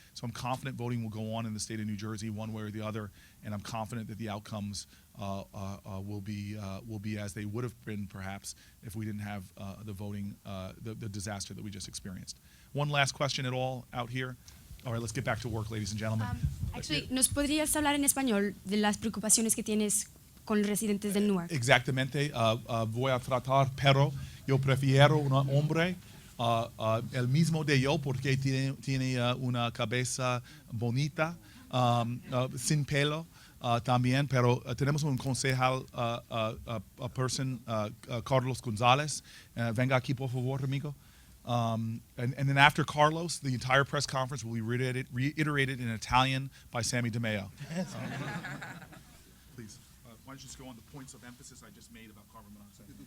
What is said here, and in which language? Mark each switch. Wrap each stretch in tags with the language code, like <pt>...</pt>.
<en>So I'm confident voting will go on in the state of New Jersey one way or the other, and I'm confident that the outcomes will be as they would have been perhaps if we didn't have the voting, the disaster that we just experienced. One last question at all out here? All right, let's get back to work, ladies and gentlemen. Actually,</en> <es>¿nos podrías hablar en español de las preocupaciones que tienes con los residentes de Newark? Exactamente. Voy a tratar, pero yo prefiero un hombre, el mismo de yo, porque tiene una cabeza bonita, sin pelo también, pero tenemos un concejal, person, Carlos González. Venga aquí, por favor, amigo.</es> <en>And then after Carlos, the entire press conference will be reiterated in Italian by Sammy DeMeo. Please, why don't you just go on the points of emphasis I just made about carbon monoxide?</en>